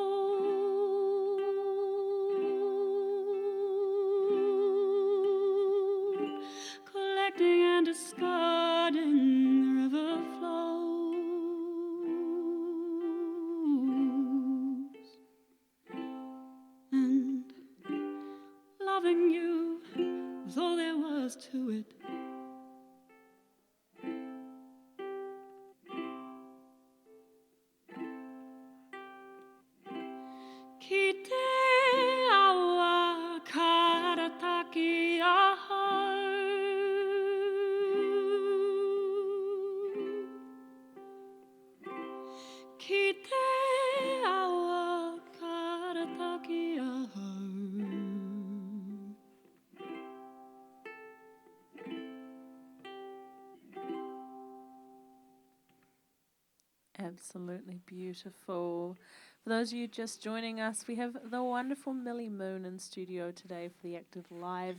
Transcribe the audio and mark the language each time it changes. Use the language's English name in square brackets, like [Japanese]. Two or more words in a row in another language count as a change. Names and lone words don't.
[English] Collecting and discarding, the river flows. And loving you was all there was to it. [Māori] Kite awa karataki ahau. Kite awa karataki ahau. [English] Absolutely beautiful. For those of you just joining us, we have the wonderful Millie Moon in studio today for the Active Live.